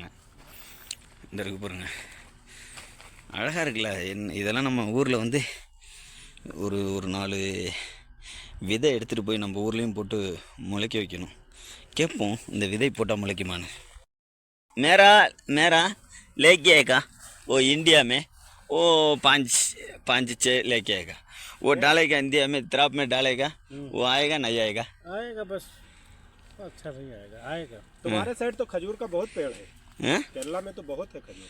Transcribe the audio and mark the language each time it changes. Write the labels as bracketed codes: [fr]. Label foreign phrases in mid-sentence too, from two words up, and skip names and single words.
[ta] இந்த இருக்கு பாருங்கள், அழகாக இருக்குல்ல. இதெல்லாம் நம்ம ஊரில் வந்து ஒரு 4 விதை எடுத்துகிட்டு போய் நம்ம ஊர்லேயும் போட்டு முளைக்க வைக்கணும். கேட்போம், இந்த விதை போட்டால் முளைக்குமான்னு. [hi] मेरा मेरा लेके आएगा वो इंडिया में, वो 5-6 लेके आएगा. वो डालेगा इंडिया में, त्राप में डालेगा, वो आएगा नहीं आएगा? आएगा बस अच्छा नहीं आएगा, आएगा। तुम्हारे साइड तो खजूर का बहुत पेड़ है, हैं? केरला में तो बहुत है खजूर।